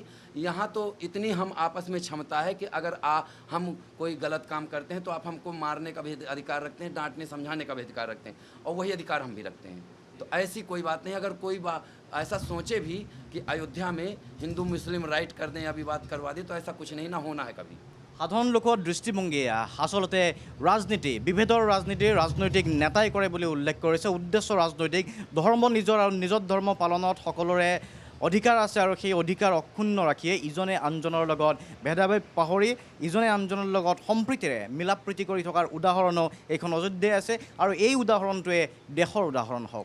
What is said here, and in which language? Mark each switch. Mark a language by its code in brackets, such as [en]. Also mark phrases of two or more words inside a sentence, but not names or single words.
[hi] यहाँ तो इतनी हम आपस में क्षमता है कि अगर हम कोई गलत काम करते हैं तो आप हमको मारने का भी अधिकार रखते हैं, डांटने समझाने का भी अधिकार रखते हैं, और वही अधिकार हम भी रखते हैं। तो ऐसी कोई बात नहीं। अगर कोई ऐसा सोचे भी कि अयोध्या में हिंदू मुस्लिम राइट कर दें या विवाद करवा दें, तो ऐसा कुछ नहीं ना होना है कभी। [as] সাধাৰণ লোকৰ দৃষ্টিভংগীয়ে আচলতে ৰাজনীতি, বিভেদৰ ৰাজনীতি ৰাজনৈতিক নেতাই কৰে বুলি উল্লেখ কৰিছে। উদ্দেশ্য ৰাজনৈতিক, ধৰ্ম নিজৰ আৰু নিজৰ ধৰ্ম পালনত সকলোৰে অধিকাৰ আছে আৰু সেই অধিকাৰ অক্ষুণ্ণ ৰাখিয়ে ইজনে আনজনৰ লগত ভেদাভেদ পাহৰি ইজনে আনজনৰ লগত সম্প্ৰীতিৰে মিলা প্ৰীতি কৰি থকাৰ উদাহৰণো এইখন অযোধ্যাই আছে আৰু এই উদাহৰণটোৱে দেশৰ উদাহৰণ হওক।